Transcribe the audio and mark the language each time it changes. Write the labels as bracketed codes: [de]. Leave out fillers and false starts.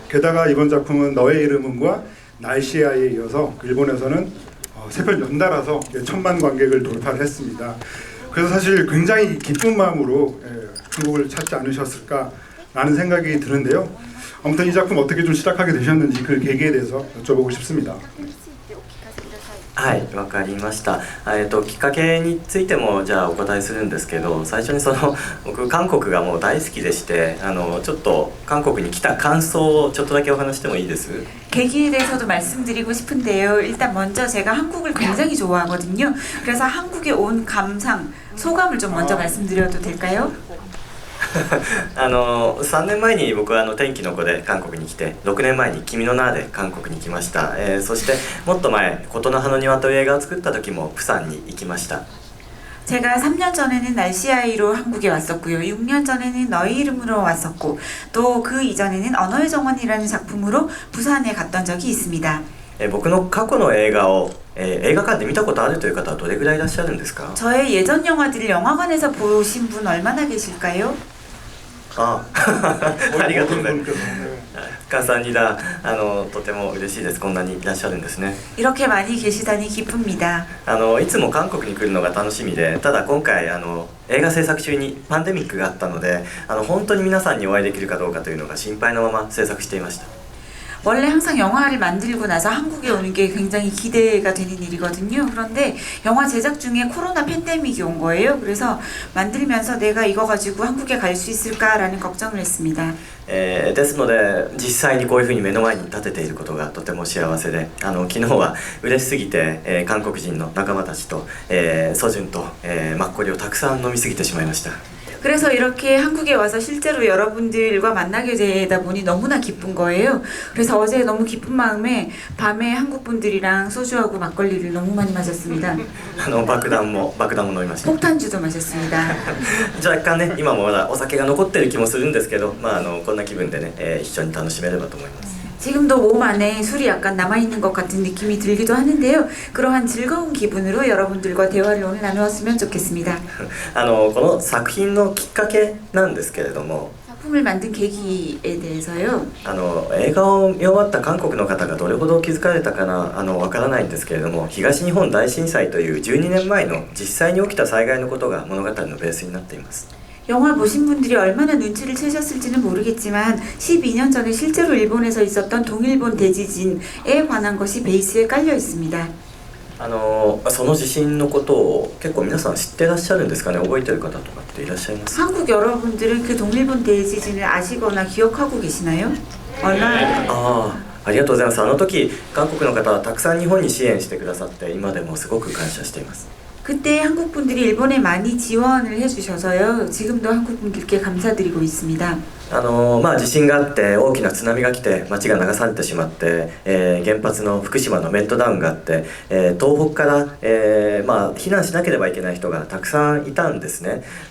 [ko] 게다가 이번 작품은 너의 이름은과 날씨의 아이에 이어서 일본에서는 세 편 연달아서 1000만 관객을 돌파를 했습니다. 그래서 사실 굉장히 기쁜 마음으로 한국을 찾지 않으셨을까라는 생각이 드는데요. 아무튼 이 작품 어떻게 좀 시작하게 되셨는지 그 계기에 대해서 여쭤보고 싶습니다. [ja] はい、わかりました。きっかけについてもじゃあお答えするんですけど、最初に僕韓国がもう大好きでして、ちょっと韓国に来た感想をちょっとだけお話してもいいです？ [ko] 계기에 대해서도 말씀드리고 싶은데요. 일단 먼저 제가 한국을 굉장히 좋아하거든요. 그래서 한국에 온 감상, 소감을 좀 먼저 말씀드려도 될까요? [ja] 3年前に僕は天気の子で韓国に来て、6年前に君の名で韓国に来ました。そしてもっと前、琴の葉の庭という映画を作った時もプサンに行きました。 [ko] 제가 3년 전에는 날씨아이로 한국에 왔었고요. 6년 전에는 너의 이름으로 왔었고 또 그 이전에는 언어의 정원이라는 작품으로 부산에 갔던 적이 있습니다. [ja] 僕の過去の映画を、映画館で見たことあるという方はどれぐらいいらっしゃるんですか？ [ko] 저의 예전 영화들을 영화관에서 보신 분 얼마나 계실까요? [ja] あありがとうございます。 [ko] 분께서. 감사합니다。 [ja] とても嬉しいです。こんなにいらっしゃるんですね。 [ko] 이렇게 많이 계시다니 기쁩니다. [ja] いつも韓国に来るのが楽しみで、ただ今回映画制作中にパンデミックがあったので、本当に皆さんにお会いできるかどうかというのが心配のまま制作していました。 [ko] 원래 항상 영화를 만들고 나서 한국에 오는 게 굉장히 기대가 되는 일이거든요. 그런데 영화 제작 중에 코로나 팬데믹이 온 거예요. 그래서 만들면서 내가 이거 가지고 한국에 갈 수 있을까라는 걱정을 했습니다. [ja] ですので実際にこういうふうに目の前に立てていることがとても幸せで、昨日は嬉しすぎて、韓国人の仲間たちと、ソジュンと、マッコリをたくさん飲みすぎてしまいました。 [ko] 그래서 이렇게 한국에 와서 실제로 여러분들과 만나게 되다 보니 너무나 기쁜 거예요. 그래서 어제 너무 기쁜 마음에 밤에 한국 분들이랑 소주하고 막걸리를 너무 많이 마셨습니다. [ja] 爆弾も飲みました。 [ko] 폭탄주도 마셨습니다. [ja] 若干ね、今もまだお酒が残ってる気もするんですけど、こんな気分でね、一緒に楽しめればと思います。 [ko] 지금도 몸 안에 술이 약간 남아있는 것 같은 느낌이 들기도 하는데요. 그러한 즐거운 기분으로 여러분들과 대화를 오늘 나누었으면 좋겠습니다. [ja] この作品のきっかけなんですけれども、 [ko] 작품을 만든 계기에 대해서요. [ja] 映画を見終わった韓国の方がどれほど気づかれたかなわからないんですけれども、東日本大震災という12年前の実際に起きた災害のことが物語のベースになっています。 [ko] 영화 보신 분들이 얼마나 눈치를 채셨을지는 모르겠지만 12년 전에 실제로 일본에서 있었던 동일본 대지진에 관한 것이 베이스에 깔려 있습니다. [ja] その地震のことを結構皆さん知ってらっしゃるんですかね。覚えてる方とかっていらっしゃいます？ [ko] 한국 여러분들은 그 동일본 대지진을 아시거나 기억하고 계시나요? 얼마나 [ja] ありがとうございます。時韓国の方はたくさん日本に支援してくださって今でもすごく感謝しています。 [ko] 그때 한국 분들이 일본에 많이 지원을 해주셔서요. 지금도 한국 분들께 감사드리고 있습니다. [ja] 地震があって大きな津波が来て町が流されてしまって、原発の福島のメルトダウンがあって、東北から、避難しなければいけない人がたくさんいたんですね。